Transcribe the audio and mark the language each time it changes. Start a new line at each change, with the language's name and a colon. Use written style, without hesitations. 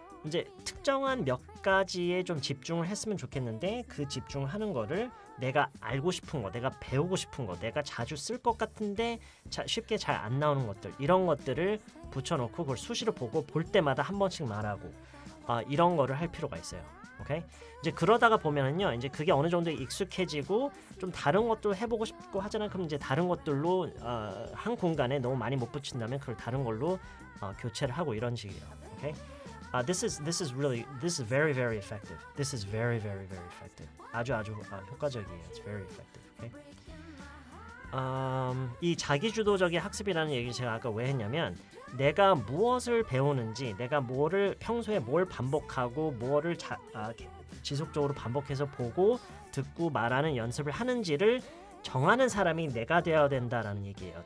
Korean: 이제 특정한 몇 가지에 좀 집중을 했으면 좋겠는데, 그 집중을 하는 거를 내가 알고 싶은 거, 내가 배우고 싶은 거, 내가 자주 쓸 것 같은데 쉽게 잘 안 나오는 것들, 이런 것들을 붙여놓고 그걸 수시로 보고 볼 때마다 한 번씩 말하고, 이런 거를 할 필요가 있어요. 오케이? 이제 그러다가 보면은요, 이제 그게 어느 정도 익숙해지고 좀 다른 것도 해보고 싶고 하잖아요. 그럼 이제 다른 것들로 한 공간에 너무 많이 못 붙인다면 그걸 다른 걸로 교체를 하고 이런 식이에요. 오케이?
English: This is very very effective. This is very very very effective.
Korean: 아주 효과적이에요.
English: It's very effective. Okay?
Korean: 이 자기주도적인 학습이라는 얘기를 제가 아까 왜 했냐면, 내가 무엇을 배우는지, 내가 평소에 뭘 반복하고 뭐를 지속적으로 반복해서 보고 듣고 말하는 연습을 하는지를 정하는 사람이 내가 되어야 된다라는 얘기예요.